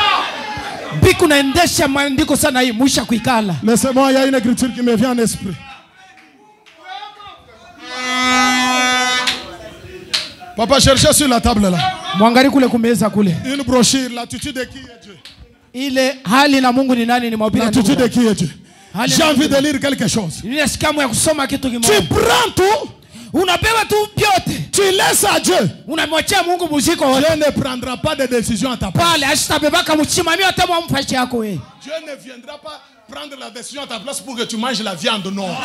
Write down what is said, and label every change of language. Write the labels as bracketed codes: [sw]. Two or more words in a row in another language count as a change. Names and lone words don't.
[fr] Laissez-moi, il y a une écriture qui me vient en esprit. Papa, cherchez sur la table là. [sw] Mwangalie kule kumeza kule. [fr] Une brochure, l'attitude de qui est Dieu. [sw] Ile hali na Mungu ni nani ni mahubiri. [fr] L'attitude de qui est Dieu. J'ai envie de lire quelque chose. Tu prends tout. Tu laisses à Dieu. Dieu ne prendra pas de décision à ta place. Dieu ne viendra pas prendre la décision à ta place pour que tu manges la viande, non.